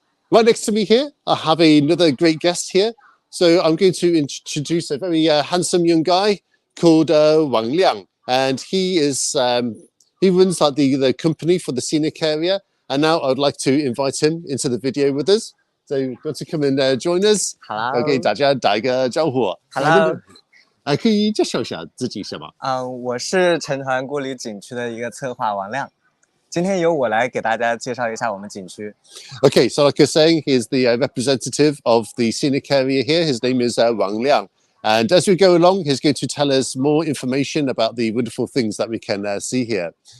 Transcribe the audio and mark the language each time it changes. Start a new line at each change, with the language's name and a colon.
English: Right next to me here, I have another great guest here. So I'm going to introduce a very handsome young guy called Wang Liang. And he is he runs like the company for the scenic area. And now I would like to invite him into the video with us. So you want to come and join us? Hello.
Chinese: 给大家打一个招呼。
English: Hello.
Chinese: 可以介绍一下自己是吗？我是成团故里景区的一个策划王亮，今天由我来给大家介绍一下我们景区。
English: Okay, so like you're saying, he's the representative of the scenic area here. His name is Wang Liang. And as we go along, he's going to tell us more information about the wonderful things that we can see here.